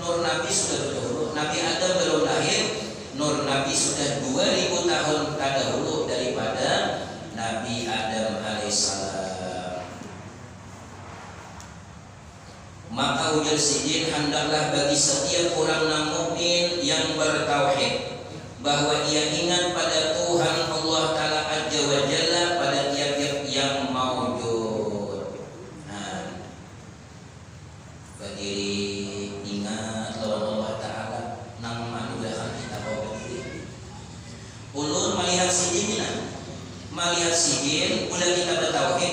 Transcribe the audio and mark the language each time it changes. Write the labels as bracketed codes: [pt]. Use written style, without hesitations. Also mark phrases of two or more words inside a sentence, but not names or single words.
[id] Nur Nabi sudah berdahulu. Nabi Adam belum lahir, Nur Nabi sudah 2000 tahun terdahulu daripada Nabi Adam alaihissalam. Maka ujar sidin, hendaklah bagi setiap orang mukmin yang bertauhid bahwa ia ingat pada Tuhan Allah Ta'ala [ar] عز وجل [id] pada tiap-tiap yang maujud. [bjn] Nah, berdiri ingat lawan Allah Ta'ala nang anugerah kita bawa berdiri. Ulun melihat sidin, melihat sidin, udah kita bertauhid.